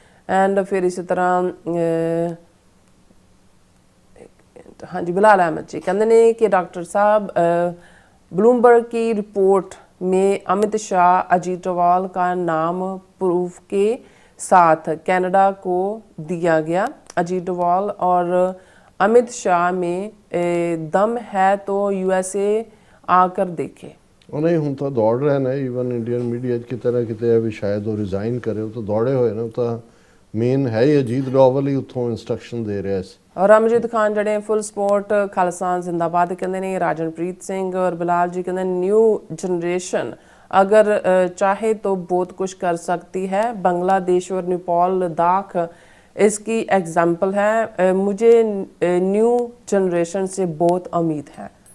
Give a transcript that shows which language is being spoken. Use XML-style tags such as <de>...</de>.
<hi>And फिर इसी तरह हाँ जी बिलाल अहमद जी कहते ने कि डॉक्टर साहब ब्लूमबर्ग की रिपोर्ट में अमित शाह अजीत डोवाल का नाम प्रूफ के साथ कनाडा को दिया गया। अजीत डोवाल और अमित शाह में दम है तो यूएसए आकर देखे।</hi> <pa>ਉਹ ਨਹੀਂ, ਹੁਣ ਤਾਂ ਦੌੜ ਰਹੇ ਨੇ। ਈਵਨ ਇੰਡੀਅਨ ਮੀਡੀਆ 'ਚ ਕਿਤੇ ਨਾ ਕਿਤੇ ਵੀ ਸ਼ਾਇਦ ਉਹ ਰਿਜ਼ਾਈਨ ਕਰੇ, ਉਹ ਤਾਂ ਦੌੜੇ ਹੋਏ ਨੇ। ਉਹ ਤਾਂ ਮੇਨ ਹੈ ਹੀ ਅਜੀਤ ਡੋਵਲ ਹੀ ਉੱਥੋਂ ਇੰਸਟਰਕਸ਼ਨ ਦੇ ਰਿਹਾ ਸੀ।</pa> <hi>और अमजद खान जड़े फुल स्पोर्ट खालिस्तान जिंदाबाद कहते हैं। राजनप्रीत सिंह और बिलाल जी कहते हैं न्यू जनरेशन अगर चाहे तो बहुत कुछ कर सकती है। बांग्लादेश और नेपाल लद्दाख इसकी एग्जाम्पल है। मुझे न्यू जनरेशन से बहुत उम्मीद है।</hi>